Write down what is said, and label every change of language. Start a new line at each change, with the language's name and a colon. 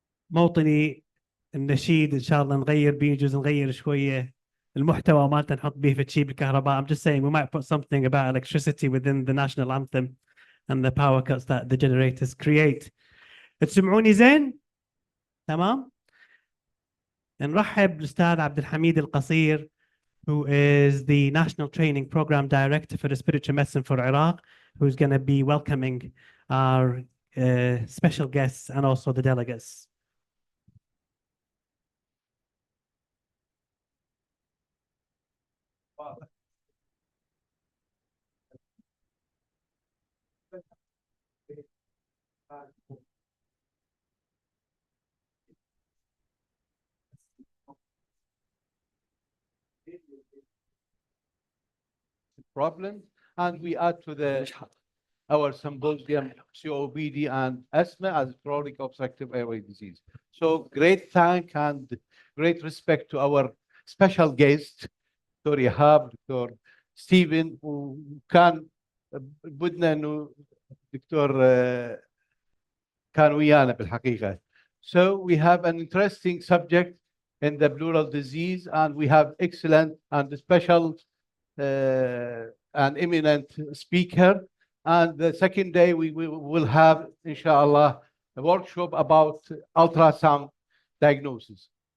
Arabic: موطني النشيد ان شاء الله نغير بيجوز نغير شويه المحتوى مالته نحط به في شيء بالكهرباء.
English: I'm just saying we might put something about electricity within the national anthem and the power cuts that the generators create.
Arabic: تسمعوني زين؟ تمام؟ نرحب بالاستاذ
English: عبد الحميد القصير who is the National Training Program Director for Respiratory Medicine for Iraq, who's going to be welcoming our special guests and also the delegates. Problem, and we add to our symposium COPD and asthma as chronic obstructive airway disease. So great thank and great respect to our special guest, Dr. Yahab, Dr.
Arabic: Stephen, who كان بدنا إنه دكتور كان ويانا بالحقيقة.
English: So we have an interesting subject in the pleural disease, and we have excellent and special an eminent speaker. And the second day we will have, inshallah, a workshop about ultrasound diagnosis.